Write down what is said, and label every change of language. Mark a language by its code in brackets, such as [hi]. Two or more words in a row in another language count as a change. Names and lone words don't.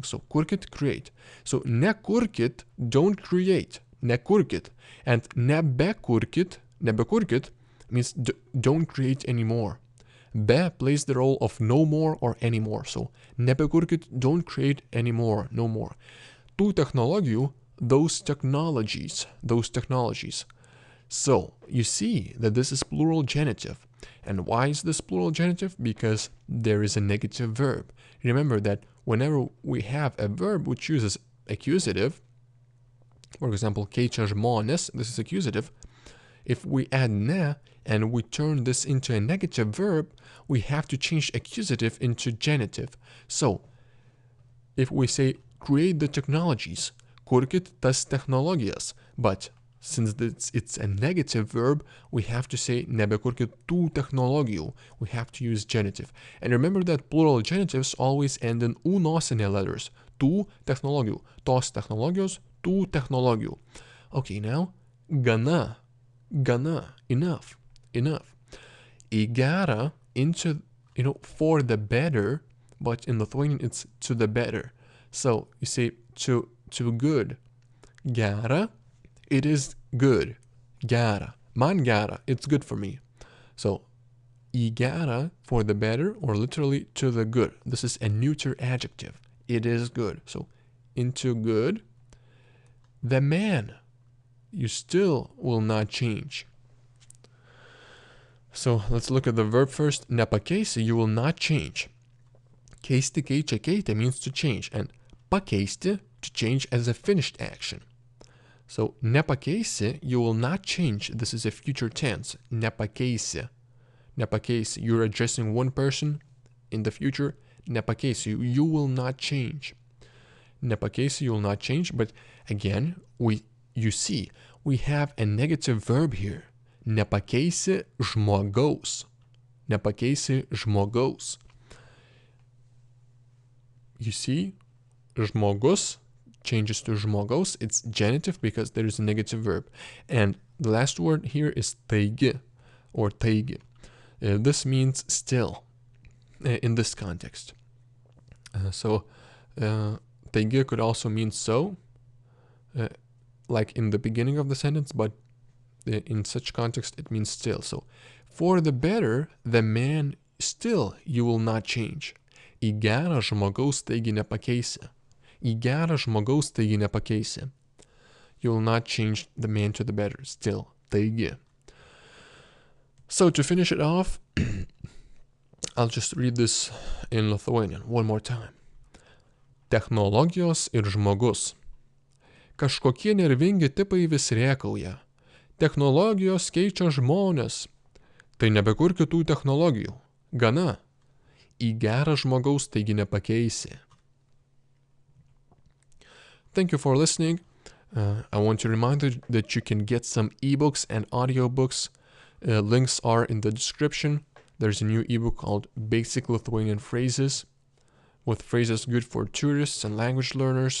[en] So kurkit, create. So nekurkit, don't create. [lt] Nekurkit. [en] And nebekurkit means don't create anymore. Be plays the role of no more or any more. So nebekurkit, don't create anymore, no more. [lt] Tų technologijų, [en] those technologies. So you see that this is plural genitive. And why is this plural genitive? Because there is a negative verb. Remember that whenever we have a verb which uses accusative, for example, [lt] keičia žmonės, [en] this is accusative. If we add ne and we turn this into a negative verb, we have to change accusative into genitive. So if we say create the technologies, [lt] kurkit tas technologijas, [en] but since it's a negative verb, we have to say [lt] nebekurkit tų technologijų. [en] We have to use genitive. And remember that plural genitives always end in u nosinė letters. [lt] Tų technologijų, tos technologijos, tų technologijų. [en] Okay, now gana, enough. [lt] Į gerą, [en] into, for the better, but in Lithuanian it's to the better. So you say to good. Gera, it is good. [lt] Gera, man gera, [en] it's good for me. [lt] So į gerą, [en] for the better, or literally to the good. This is a neuter adjective. It is good. So into good. The man, you still will not change. So let's look at the verb first. Nepakeisi, you will not change. [lt] Keisti, keičia, keitė [en] means to change, and pakeisti, to change as a finished action. So nepakeisi, you will not change. This is a future tense. [lt] Nepakeisi. Nepakeisi. [en] You're addressing one person in the future. Nepakeisi. You will not change. Nepakeisi, you will not change. But again, you see, we have a negative verb here. [lt] Nepakeisi žmogaus. Nepakeisi žmogaus. [en] You see, žmogus changes to žmogaus. It's genitive because there is a negative verb. And the last word here is taigi or taigi. This means still. in this context. Taigi could also mean so, like in the beginning of the sentence, but in such context it means still. So, for the better, the man still you will not change. [lt] Į gerą žmogaus taigi nepakeisi. Į gerą žmogaus taigi nepakeisi. [en] You will not change the man to the better, still. [lt] Taigi. [en] So to finish it off, I'll just read this in Lithuanian one more time. [lt] Technologijos ir žmogus. Kažkokie nervingi tipai vis rėkauja. Technologijos keičia žmonės. Tai nebekur kitų technologijų. Gana. Į gerą žmogaus taigi nepakeisi. [en] Thank you for listening. I want to remind you that you can get some ebooks and audiobooks. Links are in the description. There's a new ebook called Basic Lithuanian Phrases, with phrases good for tourists and language learners.